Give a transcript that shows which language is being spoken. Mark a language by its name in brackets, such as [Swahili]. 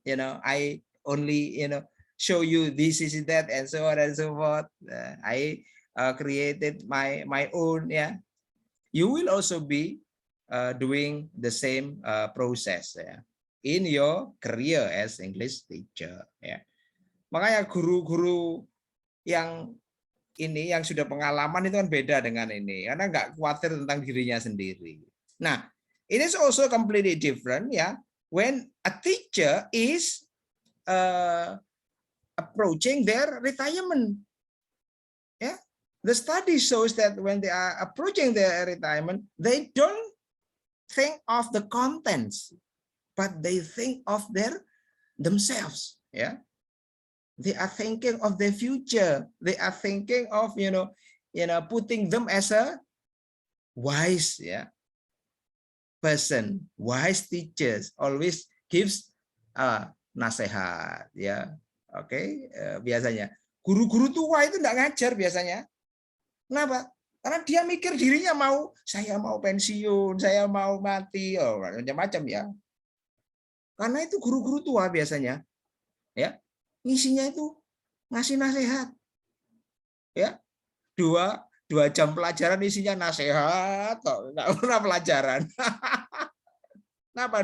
[English] I only show you this is that and so on and so forth. I created my own. Yeah, you will also be doing the same process, ya, in your career as English teacher. Ya. [Indonesian] Makanya guru-guru yang ini yang sudah pengalaman itu kan beda dengan ini, karena nggak khawatir tentang dirinya sendiri. [English] Nah, it is also completely different, ya, when a teacher is approaching their retirement. Ya, the study shows that when they are approaching their retirement, they don't think of the contents, but they think of themselves. Yeah, they are thinking of their future. They are thinking of putting them as a wise, yeah, person. Wise teachers always gives nasihat, ya. [Indonesian] Oke, biasanya guru-guru tua itu enggak ngajar biasanya. Kenapa? Karena dia mikir dirinya saya mau pensiun, saya mau mati, macam-macam, ya. Karena itu guru-guru tua biasanya, ya, ngisinya itu ngasih nasihat, ya, dua jam pelajaran isinya nasihat, nggak pernah pelajaran. Kenapa?